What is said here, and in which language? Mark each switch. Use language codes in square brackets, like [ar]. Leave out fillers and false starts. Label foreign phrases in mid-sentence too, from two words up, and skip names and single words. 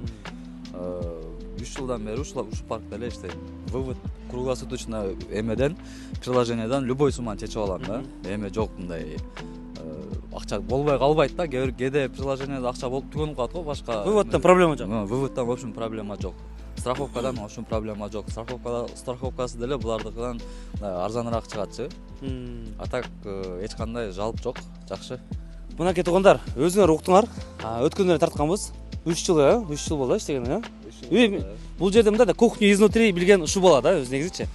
[ky] 3 жылдан бери ушул паркта эле иштейм. [ru] Вывод круглосуточно [ky] эмеден, приложениядан любой сумманы чечип алам да. Эме жок мындай акча болбой калбайт да. Кээде приложенияда акча болуп түгөнүп калат го башка. Выводтон проблема жок. Выводтон [ru] в общем [ky] проблема жок. Страховкадан [ru] в общем [ky] проблема жок. Страховкасы деле булардыкынан арзаныраак чыгатчы. [ru] А так [ky] эч кандай жалп жок, жакшы. Мынакей туугандар, өзүңөр уктуңар. Өткөндө тартканбыз. 3 жыл, 3 жыл болду иштегени, Бул жерде мындай да [ru] кухню изнутри [ky] билген ушу болот да, өз негизичи.